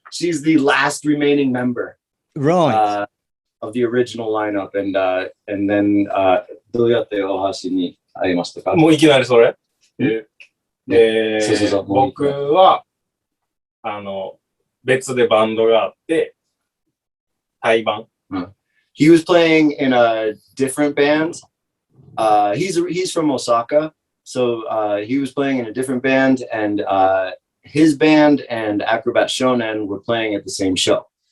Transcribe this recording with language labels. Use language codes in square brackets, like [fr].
[en] She's the last remaining member, right, of the original lineup, and then [ja] どうやって大橋に会いましたか？もういきなりそれ？そう僕は別でバンドがあって対バン。 [en] He was playing in a different band. He's from Osaka, so he was playing in a different band, and his band and Acrobat Shonen were playing at the same show.